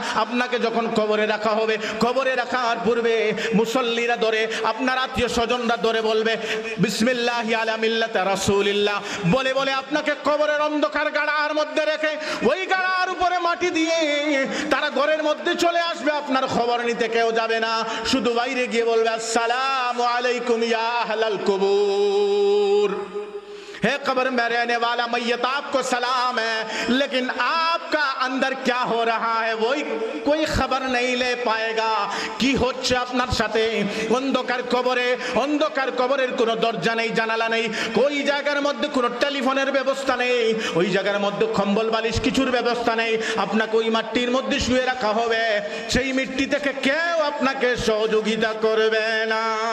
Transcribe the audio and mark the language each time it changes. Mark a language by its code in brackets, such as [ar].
[bn] আপনাকে যখন কবরে রাখা হবে, কবরে রাখার পূর্বে মুসল্লিরা ধরে, আপনার আত্মীয় স্বজনরা ধরে বলবে বিসমিল্লাহি আলা মিল্লাতি রাসূলিল্লাহ বলে বলে আপনাকে কবরের অন্ধকার গাড়ার মধ্যে রেখে ওই গাড়ার উপরে মাটি দিয়ে তারা ঘরের মধ্যে চলে আসবে। আপনার খবর নিতে কেউ যাবে না, শুধু বাইরে গিয়ে বলবে আসসালামু আলাইকুম ইয়া আহলাল কুবুর। [hi] है कब्र में रहने वाला मैयत आपको सलाम है, लेकिन आपका अंदर क्या हो रहा है वही कोई खबर नहीं ले पाएगा। [bn] কি হচ্ছে আপনার সাথে? অন্ধকার কবরে, অন্ধকার কবরের কোনো দরজা নেই, জানালা নেই, ওই জায়গার মধ্যে কোনো টেলিফোনের ব্যবস্থা নেই, ওই জায়গার মধ্যে কম্বল বালিশ কিছুর ব্যবস্থা নেই। আপনাকে ওই মাটির মধ্যে শুয়ে রাখা হবে, সেই মিট্টি থেকে কেউ আপনাকে সহযোগিতা করবে না।